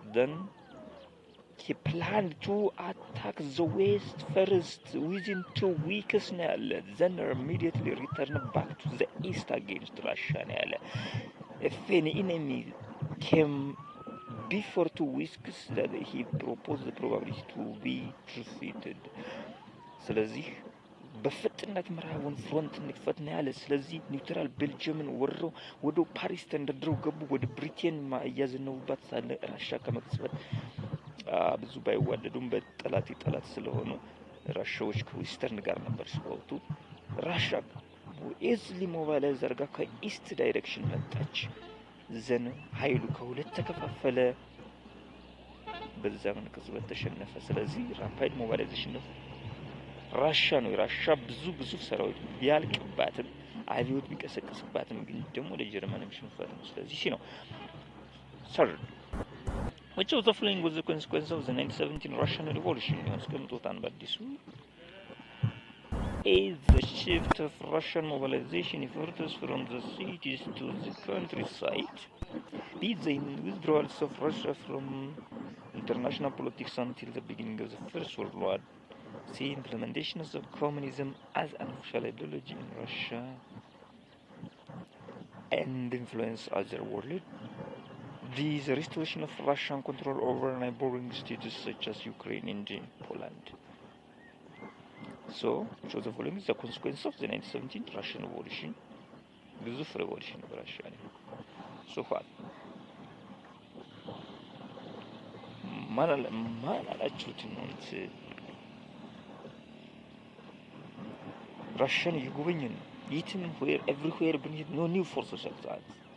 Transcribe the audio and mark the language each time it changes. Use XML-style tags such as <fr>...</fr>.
<en>Then he planned to attack the West first within 2 weeks then immediately return back to the East against Russia. If any enemy came before 2 weeks that he proposed the probability to be defeated.</en> <am>ስለዚህ በፍጥነት ምዕራቡን ፍሮንት እንክፈት ነው ያለ። ስለዚህ ኒውትራል ቤልጅየምን ወረው ወደ ፓሪስ ተንደርድረው ገቡ። ወደ ብሪቴን ማያዝነውባት ሳለ ራሻ ከመቅጽበት ብዙ ባይዋደዱም በጠላት ስለሆኑ ራሻዎች ከዌስተርን ጋር ነበር ሲወጡ ራሻ ኢዝሊ ሞባይላይዝ አድርጋ ከኢስት ዳይሬክሽን መጣች። ዘን ኃይሉ ከሁለት ተከፋፈለ። በዛም ከዝበት ተሸነፈ። ስለዚህ ራፒድ ሞባይላይዜሽን ነው ራሻ ነው። ራሻ ብዙ ግዙፍ ሰራዊት ቢያልቅባትም አብዮት ቢቀሰቅስባትም ግን ደግሞ ለጀርመንም ሽንፈት ነው። ስለዚህ ነው</am> <en>Third, which of the following was the consequence of the 1917 Russian Revolution?</en> <am>ያስቀምጡታል በአዲሱ A.</am> <en>The shift of Russian mobilization efforts from the cities to the countryside. B. The withdrawal of Russia from international politics until the beginning of the First World War. C. Implementation of communism as an official ideology in Russia and influence other world. The restoration of Russian control over neighboring states such as Ukraine and Poland. So, which was the following is the consequence of the 1917 Russian Revolution.</en> <am>ግዙፍ ሬቮሉሽን በራሽያ ላይ</am> <en>so far</en> <am>ማን አላችሁት ነው ራሽያን እየጎበኘን ነው የትም ኤቭሪዌር ብንሄድ ኖ ኒው ፎር ሶሻል ሳይንስ</am>